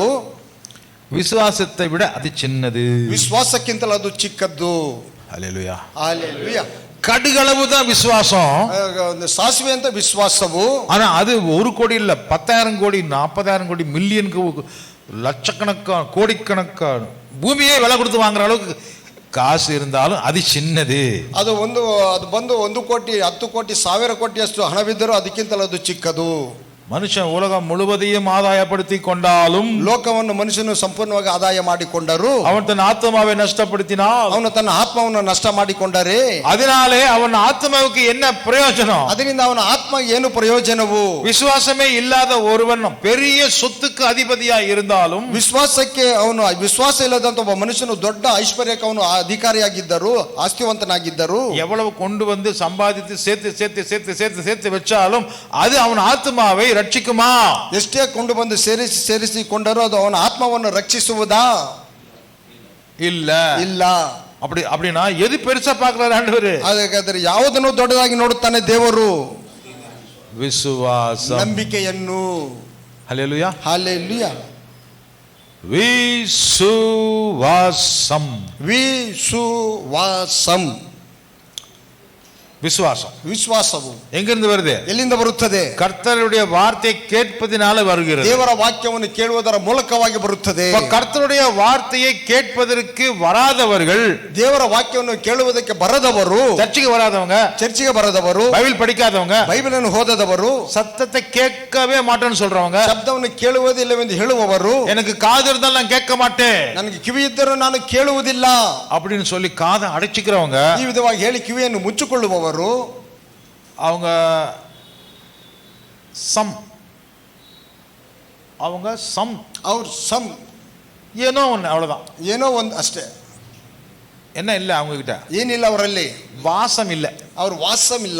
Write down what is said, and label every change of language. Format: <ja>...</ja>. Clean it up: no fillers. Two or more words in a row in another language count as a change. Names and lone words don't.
<ta>ವಿಶ್ವಾಸத்தை விட அது சின்னது,</ta> <kn>ವಿಶ್ವಾಸಕ್ಕಿಂತಲೂ ಅದು ಚಿಕ್ಕದ್ದು.</kn> <ta>ஹல்லேலூயா, ஹல்லேலூயா. கடுகளவு தான் விசுவாசம்,</ta> <kn>சாசுவே ಅಂತ ವಿಶ್ವಾಸವು.</kn> <ta>ஆனா அது 1 கோடி இல்ல, 10,000 கோடி, 40,000 கோடி, மில்லியனுக்கு, லட்சக்கணக்கான, கோடிக்கணக்கான பூமியே விலை கொடுத்து வாங்குற அளவுக்கு காசு இருந்தாலும் அது சின்னது.</ta> <kn>ಅದು ಬಂದು 1 ಕೋಟಿ, 10 ಕೋಟಿ, 1000 ಕೋಟಿ ಅಷ್ಟು ಹಣವಿದ್ದರೂ ಅದಕ್ಕಿಂತಲೂ ಅದು ಚಿಕ್ಕದು.</kn> <ta>மனுஷன் உலகம் முழுவதையும் ஆதாயப்படுத்தி கொண்டாலும்,</ta> <kn>ಲೋಕವನ್ನು ಮನುಷ್ಯನು ಸಂಪೂರ್ಣವಾಗಿ ಆದಾಯ ಮಾಡಿಕೊಂಡರು,</kn> <ta>அவன் தன் ஆத்மாவை நஷ்டப்படுத்தினான்,</ta> <kn>ಅವನು ತನ್ನ ಆತ್ಮವನ್ನು ನಷ್ಟ ಮಾಡಿಕೊಂಡರೆ,</kn> <ta>அதனாலே அவன் ஆத்மாவுக்கு என்ன பிரயோஜனம்?</ta> <kn>ಅದರಿಂದ ಅವನ ಆತ್ಮ ಏನು ಪ್ರಯೋಜನವು?</kn> <ta>விசுவாசமே இல்லாத ஒருவன் பெரிய சொத்துக்கு அதிபதியா இருந்தாலும்,</ta> <kn>ವಿಶ್ವಾಸಕ್ಕೆ ಅವನು ವಿಶ್ವಾಸ ಇಲ್ಲದಂತ ಒಬ್ಬ ಮನುಷ್ಯನು ದೊಡ್ಡ ಐಶ್ವರ್ಯಕ್ಕೆ ಅವನು ಅಧಿಕಾರಿಯಾಗಿದ್ದರು, ಆಸ್ತಿವಂತನಾಗಿದ್ದರು,</kn> <ta>எவ்வளவு கொண்டு வந்து சம்பாதித்து சேர்த்து சேர்த்து சேர்த்து சேர்த்து சேர்த்து வச்சாலும் அது அவன் ஆத்மாவை ரட்சிக்குமா?</ta> <kn>ಎಷ್ಟೇ ಕೊಂಡು ಬಂದು ಸೇರಿಸಿಕೊಂಡರೂ ಅದು ಅವನ ಆತ್ಮವನ್ನು ರಕ್ಷಿಸುವುದಾ? ಇಲ್ಲ.</kn> <ta>அப்படினா எது பெருசா பார்க்கறாரு ஆண்டவர்?</ta> <kn>ಹಾಗಾದರೆ ಯಾವುದನ್ನು ದೊಡ್ಡದಾಗಿ ನೋಡುತ್ತಾನೆ ದೇವರು? ವಿಶ್ವಾಸ, ನಂಬಿಕೆಯನ್ನು. ಹಲ್ಲೆಲೂಯಾ, ಹಲ್ಲೆಲೂಯಾ.</kn> <ta>விசுவாசம்.</ta> <kn>ವಿಶ್ವಾಸಂ.</kn> <ta>விசுவாசம்</ta> <kn>ವಿಶ್ವಾಸವು</kn> <ta>எங்கிருந்து வருது?</ta> <kn>ಎಲ್ಲಿಂದ ಬರುತ್ತದೆ?</kn> <ta>கர்த்தருடைய வார்த்தை கேட்பதினால வருகிறது.</ta> <kn>ದೇವರ ವಾಕ್ಯವನ್ನು ಕೇಳುವುದರ ಮೂಲಕವಾಗಿ ಬರುತ್ತದೆ.</kn> <ta>கர்த்தருடைய வார்த்தையை கேட்பதற்கு வராதவர்கள்,</ta> <kn>ದೇವರ ವಾಕ್ಯವನ್ನು ಕೇಳುವುದಕ್ಕೆ ಬರದವರು,</kn> <ta>சர்ச்சுக்கு வராதவங்க,</ta> <kn>ಚರ್ಚಿಗೆ ಬರದವರು,</kn> <ta>பைபிள் படிக்காதவங்க,</ta> <kn>ಬೈಬಲನ್ನು ಓದದವರು,</kn> <ta>சத்தத்தை கேட்கவே மாட்டேன்னு சொல்றவங்க,</ta> <kn>ಶಬ್ದವನ್ನು ಕೇಳುವುದಿಲ್ಲವೆಂದು ಹೇಳುವವರು,</kn> <ta>எனக்கு காது இருந்தாலும் நான் கேட்க மாட்டேன்,</ta> <kn>ನನಗೆ ಕಿವಿ ಇದ್ದರೂ ನಾನು ಕೇಳುವುದಿಲ್ಲ</kn> <ta>அப்படின்னு சொல்லி காதை அடைச்சிக்கிறவங்க,</ta> <kn>ಈ ವಿಧವಾಗಿ ಹೇಳಿ ಕಿವಿಯನ್ನು ಮುಚ್ಚಿಕೊಳ್ಳುವವರು,</kn> <ta>அவங்க சம்</ta> <kn>ಅವ್ರು ಸಮ್</kn> <ta>ஏனோ ஒன்று, அவ்வளவுதான்.</ta> <kn>ಏನೋ ಒಂದು ಅಷ್ಟೇ.</kn> <ta>என்ன இல்லை அவங்க கிட்ட?</ta> <kn>ಏನಿಲ್ಲ ಅವರಲ್ಲಿ,</kn> <ta>வாசம் இல்லை.</ta> <kn>ಅವ್ರ ವಾಸಂ ಇಲ್ಲ.</kn>